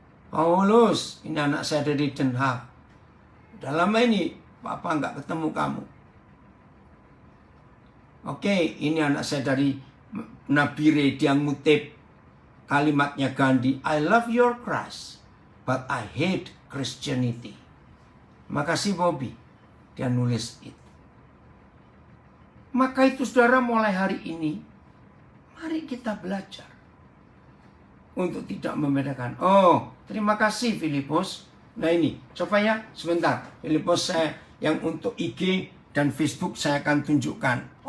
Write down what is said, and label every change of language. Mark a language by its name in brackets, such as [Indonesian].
[Indonesian] Paulus, ini anak saya dari Den Haag. Udah lama ini Papa nggak ketemu kamu. Oke, ini anak saya dari Nabire, dia ngutip kalimatnya Gandhi. [English] I love your Christ, but I hate Christianity. [Indonesian] Makasih Bobby, dia nulis itu. Maka itu saudara, mulai hari ini, mari kita belajar untuk tidak membedakan. Oh, terima kasih Filipus. Nah ini, coba ya, sebentar. Filipus saya yang untuk IG dan Facebook saya akan tunjukkan.